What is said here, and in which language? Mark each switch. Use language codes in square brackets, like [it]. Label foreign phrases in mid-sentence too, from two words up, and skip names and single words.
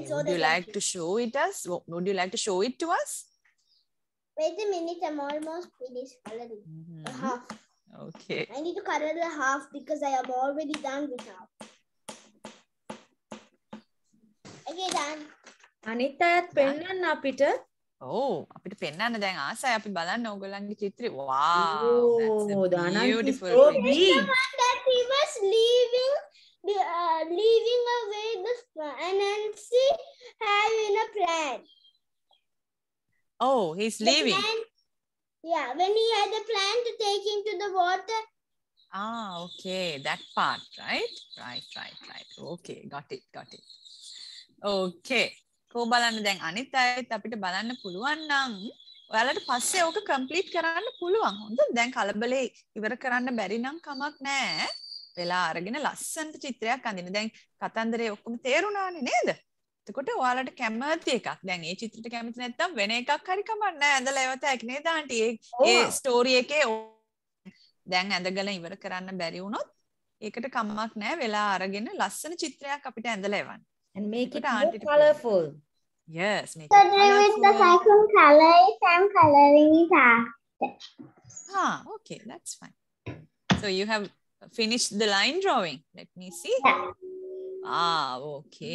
[en] Would you like to show it us? Would you like to show it to us? Wait a minute, I'm almost finished coloring. A half. Okay. I need to color the half because I am already done with half. Okay, done. [si] අනිත් පෙන්නන්න අපිට. Oh, අපිට පෙන්නන්න දැන් ආසයි අපි බලන්න ඕගොල්ලන්ගේ චිත්‍රය. [en] Wow, that's a beautiful so picture. big. The one that he was leaving away the Anansi having a plan. Oh, he's leaving. Yeah, when he had a plan to take him to the water. Ah, okay, that part, right? Right. Okay, got it. Okay. [si] කො බලන්න දැන් අනිත් අයත් අපිට බලන්න පුළුවන් නම් ඔයාලට පස්සේ ඕක කම්ප්ලීට් කරන්න පුළුවන්. හොඳද? දැන් කලබලේ ඉවර කරන්න බැරි නම් කමක් නැහැ. වෙලා අරගෙන ලස්සනට චිත්‍රයක් අඳින්න. දැන් කතන්දරේ ඔක්කොම තේරුණානේ නේද? එතකොට ඔයාලට කැමති එකක්. දැන් මේ චිත්‍රෙට කැමති නැත්නම් වෙන එකක් හරි කමක් නැහැ. ඇඳලා ඒවත් ඇක් නේද ආන්ටි? ඒ ස්ටෝරි එකේ දැන් ඇඳගල ඉවර කරන්න බැරි වුණොත් ඒකට කමක් නැහැ. වෙලා අරගෙන ලස්සන චිත්‍රයක් අපිට ඇඳලා එවන්න. [en] And make it more colorful. Yes, make So it colorful. with the second color is I'm coloring it after. Okay, that's fine. So you have finished the line drawing. Let me see. Yeah. Okay.